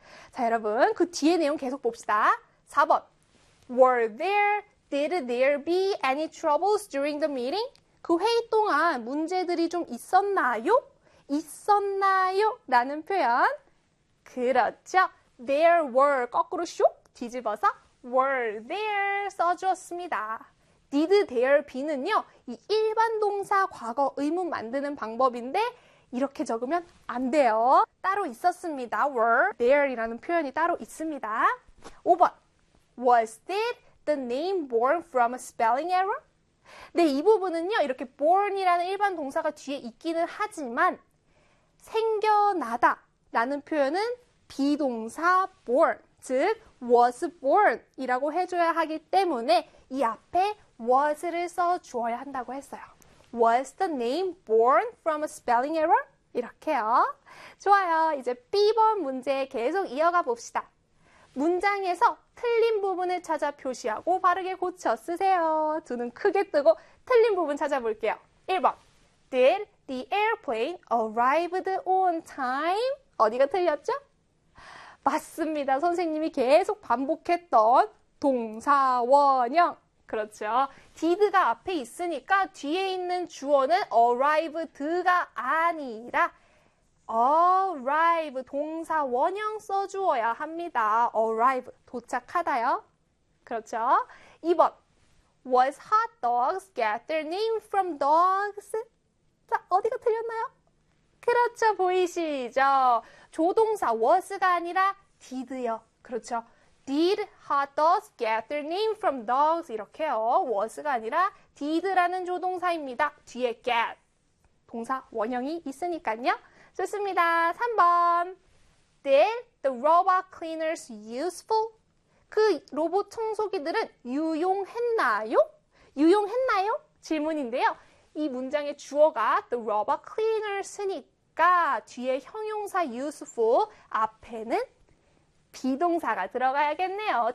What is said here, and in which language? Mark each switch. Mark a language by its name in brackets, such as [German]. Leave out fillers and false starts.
[Korean] 자, 여러분, 그 뒤에 내용 계속 봅시다. 4번. [English] Were there, did there be any troubles during the meeting? [Korean] 그 회의 동안 문제들이 좀 있었나요? 있었나요? 라는 표현. 그렇죠. [English] There were, [Korean] 거꾸로 쇽, 뒤집어서 [English] were there [Korean] 써주었습니다. [English] Did there be [Korean] 는요, 이 일반 동사 과거 의문 만드는 방법인데, 이렇게 적으면 안 돼요. 따로 있었습니다. [English] Were there [Korean] 이라는 표현이 따로 있습니다. 5번. [English] Was it the name born from a spelling error? [Korean] 네, 이 부분은요, 이렇게 born이라는 일반 동사가 뒤에 있기는 하지만, 생겨나다 라는 표현은 비동사 born, 즉, [English] was born [Korean] 이라고 해줘야 하기 때문에 이 앞에 was를 써주어야 한다고 했어요. [English] Was the name born from a spelling error? [Korean] 이렇게요. 좋아요. 이제 B번 문제 계속 이어가 봅시다. 문장에서 틀린 부분을 찾아 표시하고 바르게 고쳐 쓰세요. 두눈 크게 뜨고 틀린 부분 찾아볼게요. [English] 1번. Did the airplane arrived on time? [Korean] 어디가 틀렸죠? 맞습니다. 선생님이 계속 반복했던 동사원형. 그렇죠. Did가 앞에 있으니까 뒤에 있는 주어는 arrived가 아니라 arrive, 동사원형 써주어야 합니다. arrive, 도착하다요. 그렇죠. 2번. [English] Was hot dogs get their name from dogs? [Korean] 자, 어디가 틀렸나요? 그렇죠. 보이시죠? 조동사 was가 아니라 did요. 그렇죠. [English] Did hot dogs get their name from dogs? [Korean] 이렇게요. was가 아니라 did라는 조동사입니다. 뒤에 get. 동사 원형이 있으니까요. 좋습니다. 3번. [English] Did the robot cleaners useful? [Korean] 그 로봇 청소기들은 유용했나요? 유용했나요? 질문인데요. 이 문장의 주어가 the robot cleaners니까 뒤에 형용사 useful 앞에는 비동사가 들어가야겠네요.